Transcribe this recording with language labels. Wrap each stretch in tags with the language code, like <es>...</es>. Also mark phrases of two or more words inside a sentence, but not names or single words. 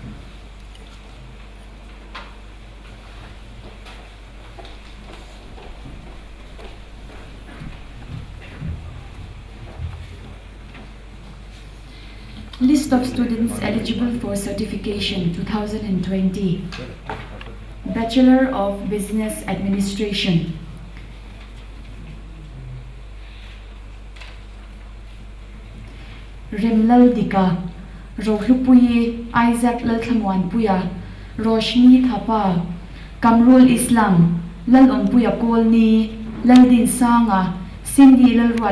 <en>List of students eligible for certification 2020. Bachelor of Business Administration. Rimlal Dika, Rohlupuyi Isaac Lalthamuan Puya, Roshni Thapa, Kamrul Islam, Lal Puya Kolni, Lal Din Sanga, Cindy Lal Ruat</en>